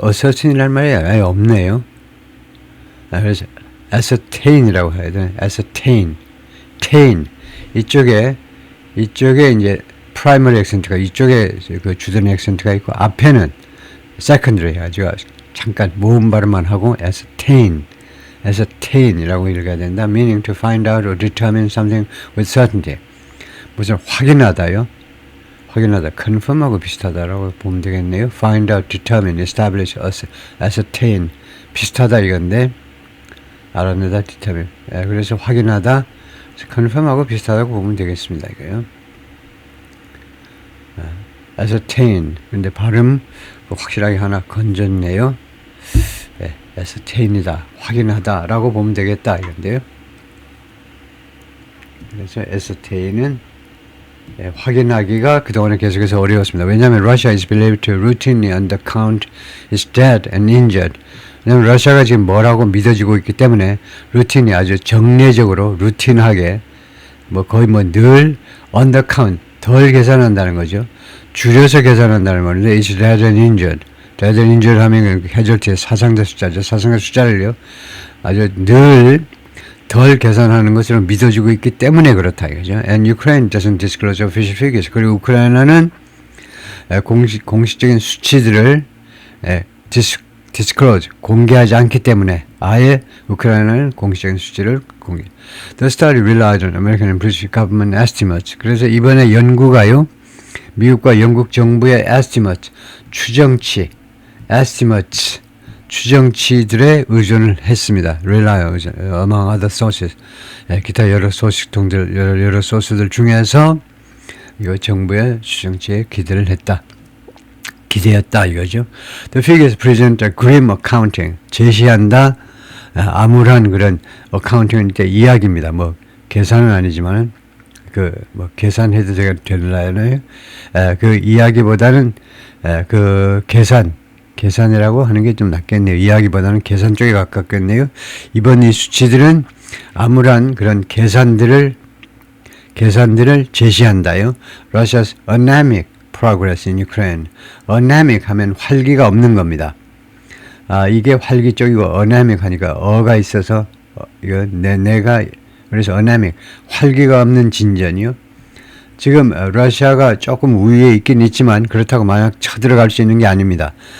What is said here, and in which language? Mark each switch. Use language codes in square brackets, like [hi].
[ko] ascertain이라는 말이 아예 없네요. 그래서 ascertain이라고 해야 되나? ascertain, 이쪽에 이제 primary accent가 이쪽에 그 주된 액센트가 있고 앞에는 secondary 아주 잠깐 모음 발음만 하고 ascertain이라고 읽어야 된다. [en] meaning to find out or determine something with certainty. [ko] 무슨 확인하다요. confirm하고 비슷하다라고 보면 되겠네요. [en] find out, determine, establish, ascertain [ko] 비슷하다 이건데 알아내다, determine. 그래서 확인하다, confirm하고 비슷하다고 보면 되겠습니다. 이거요. ascertain. 근데 발음 확실하게 하나 건졌네요. ascertain이다, 확인하다라고 보면 되겠다 이건데요. 그래서 ascertain은 확인하기가 그동안에 계속해서 어려웠습니다. [en] 왜냐하면 Russia is believed to routinely undercount its dead and injured. [ko] 왜냐하면 러시아가 지금 뭐라고 믿어지고 있기 때문에 루틴이 아주 정례적으로 루틴하게 거의 늘 undercount 덜 계산한다는 거죠. 줄여서 계산한다는 말인데 [en] it's dead and injured. dead and injured [ko] 하면 casualty의 사상자 숫자죠. 사상자 숫자를요 아주 늘 덜 계산하는 것으로 믿어지고 있기 때문에 그렇다 이거죠. [en] And Ukraine doesn't disclose official figures. [ko] 그리고 우크라이나는 공식적인 수치들을 disclose 공개하지 않기 때문에 아예 우크라이나는 공식적인 수치를 공개. [en] The study relied on American and British government estimates. [ko] 그래서 이번에 연구가요 미국과 영국 정부의 estimates 추정치 추정치들에 의존을 했습니다. [en] rely among other sources. [ko] 기타 여러 소식통들, 여러 소스들 중에서 이거 정부의 추정치에 기대했다 이거죠. [en] The figures present a grim accounting. [ko] 제시한다. 암울한 그런 accounting이니까 이야기입니다. 계산은 아니지만 계산해도 되나요? 그 이야기보다는 그 계산이라고 하는 게 좀 낫겠네요. 이야기보다는 계산 쪽에 가깝겠네요. 이번 이 수치들은 암울한 그런 계산들을 제시한다요. [en] Russia's anemic progress in Ukraine. [ko] anemic 하면 활기가 없는 겁니다. 이게 활기 쪽이고 anemic 하니까 어가 있어서 이거 내가 그래서 anemic 활기가 없는 진전이요. 지금 러시아가 조금 우위에 있긴 있지만 그렇다고 마냥 쳐들어갈 수 있는 게 아닙니다.